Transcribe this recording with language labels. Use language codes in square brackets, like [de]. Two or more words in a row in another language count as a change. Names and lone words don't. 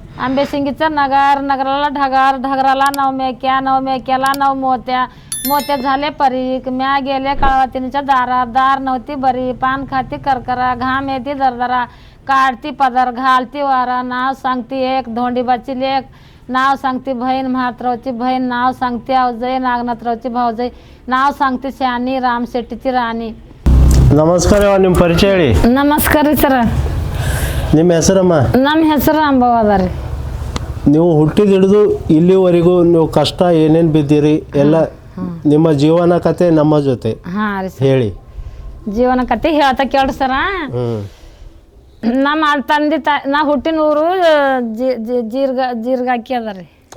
[mr] आंबे शिंगीचं नगार नगराला ढगार ढगराला नव मेक्याला नव मोत्या मोत्या झाले परीक म्या गेले काळवातीच्या दारात दार नव्हती बरी पान खाती करकरा घाम येते दरदरा काढती पदर घालती वारा नाव सांगती एक धोंडीबाची लेक नाव सांगती बहीण म्हात्रावची बहीण नाव सांगती आवजई नागनाथरावची भावजई नाव सांगती शानी रामशेट्टीची राणी. [kn] ನಮಸ್ಕಾರ ನಿಮ್ಮ ಪರಿಚಯ ಹೇಳಿ. ನಮಸ್ಕಾರ ರೀ ಸರ. ನಿಮ್ಮ ಹೆಸರಮ್ಮ? ನಮ್ಮ ಹೆಸರು ಅಂಬವ್ವ ರೀ. ನೀವು ಹುಟ್ಟಿದ ಹಿಡಿದು ಇಲ್ಲಿವರೆಗೂ ನೀವು ಕಷ್ಟ ಏನೇನು ಬಿದ್ದೀರಿ ಎಲ್ಲ ನಿಮ್ಮ ಜೀವನ ಕತೆ ನಮ್ಮ ಜೊತೆ ಹೇಳಿ. ಜೀವನ ಕತೆ ಹೇಳ್ತಾ ಕೇಳ್ರಿ ಸರ. ನಮ್ಮ ತಂದೆ ನಾ ಹುಟ್ಟಿನ ಊರು ಜೀರ್ಗಾಕಿ ಅದ ರೀ.